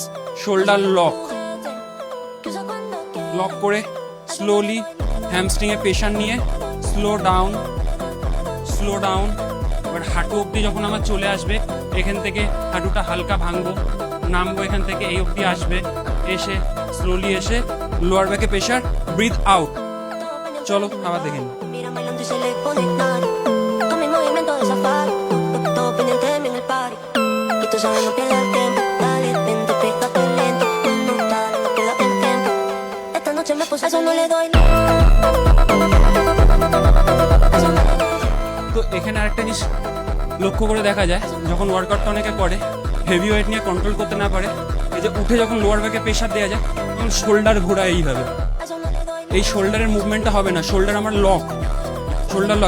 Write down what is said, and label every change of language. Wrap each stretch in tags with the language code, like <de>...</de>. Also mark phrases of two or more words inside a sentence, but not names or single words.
<en>shoulder lock, lock</en> <bn>করে</bn> <en>slowly hamstring</en> <bn>এ প্রেশার নিয়ে</bn> <en>slow down, slow down.</en> <bn>এবার হাঁটু অব্দি যখন আমার চলে আসবে এখান থেকে হাঁটুটা হালকা ভাঙবো, নামবো, এখান থেকে এই অব্দি আসবে, এসে স্লোলি এসে</bn> <en>lower back</en> <bn>প্রেশার,</bn> <en>breathe out.</en> <bn>চলো আবার দেখে নিই।</bn> <es>Mira bailando y se le pone nari. Con mi movimiento de safari. Todo pendiente de mí en el party. Y tú sabes no pierdas el tiempo. Dale, vente, pégate lento. No, dale, no pierdas el tiempo. Esta noche me puse, a eso no le doy.</es> <bn>তো এখানে আরেকটা জিনিস লক্ষ্য করে দেখা যায়, যখন ওয়ার্কআউটটা অনেকে করে</bn> <en>heavy weight</en> <bn>নিয়ে কন্ট্রোল করতে না পারে, এই যে উঠে যখন</bn> <en>lower back</en> <bn>প্রেশার দেওয়া যায় তখন শোল্ডার ঘোরায় এইভাবে। এই শোল্ডারের মুভমেন্টটা হবে না, শোল্ডার আমার</bn> <en>lock, shoulder lock.</en>